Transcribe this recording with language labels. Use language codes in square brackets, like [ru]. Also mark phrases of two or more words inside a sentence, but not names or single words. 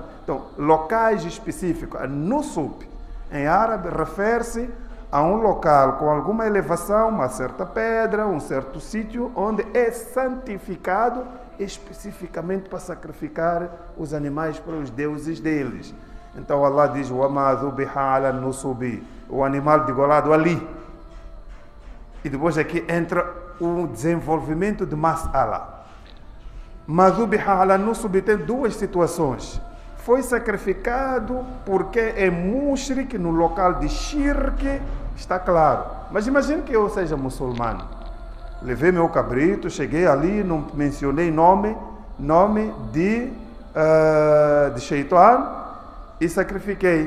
[pt] Então, locais específicos. Nusub, em árabe, refere-se a um local com alguma elevação, uma certa pedra, um certo sítio, onde é santificado especificamente para sacrificar os animais para os deuses deles. Então Allah diz: [ar] وَمَا ذُبِحَ عَلَى النُّصُبِ. [pt] O animal degolado ali. E depois aqui entra o desenvolvimento de mas'ala. [ar] مَا ذُبِحَ عَلَى النُّصُبِ [pt] tem duas situações. Foi sacrificado porque é mushrik no local de shirk, está claro. Mas imagine que eu seja muçulmano. Levei meu cabrito, cheguei ali, não mencionei nome de shaitan e sacrifiquei.